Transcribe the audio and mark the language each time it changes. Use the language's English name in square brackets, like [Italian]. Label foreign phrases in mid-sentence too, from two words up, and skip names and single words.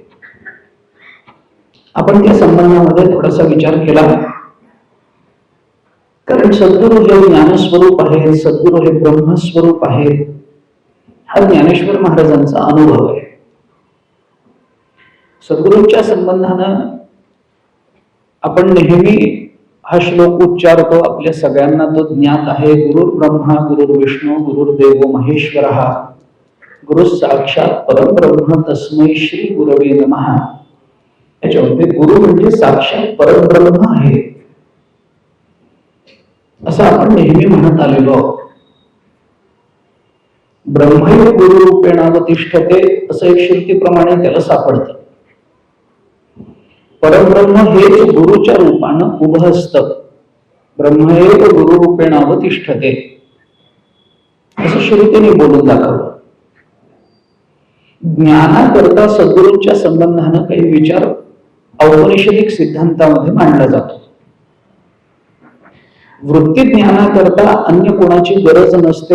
[Marathi] आपण त्या संबंधामध्ये थोडासा विचार केला, कारण सद्गुरु हे ज्ञानस्वरूप आहे, सद्गुरु हे ब्रह्मस्वरूप आहे, हा ज्ञानेश्वर महाराजांचा अनुभव आहे. सद्गुरूंच्या संबंधानं आपण नेहमी हा श्लोक उच्चारतो, आपल्या सगळ्यांना तो ज्ञात आहे. [Sanskrit] गुरुर् ब्रह्मा गुरुर्विष्णू गुरुर्देव महेश्वरः गुरु साक्षात परब्रह्म तस्मै श्री गुरवे नमः. [Marathi] याच्यामध्ये गुरु म्हणजे साक्षात परब्रह्म आहे असं आपण नेहमी म्हणत आलेलो आहोत. [Sanskrit] ब्रह्मैव गुरु रूपेण अवतिष्ठते [Marathi] असं एक श्रुतीप्रमाणे त्याला सापडतं. परब्रह्म हेच गुरुच्या रूपानं उभं असतं. [Sanskrit] ब्रह्मैव गुरु रूपेण अवतिष्ठते [Marathi] असं श्रुतीने बोलून दाखवलं. ज्ञानाकरता सद्गुरूंच्या संबंधानं काही विचार औपनिषदिक सिद्धांतामध्ये मांडला जातो. वृत्ती ज्ञानाकरता अन्य कोणाची गरज नसते.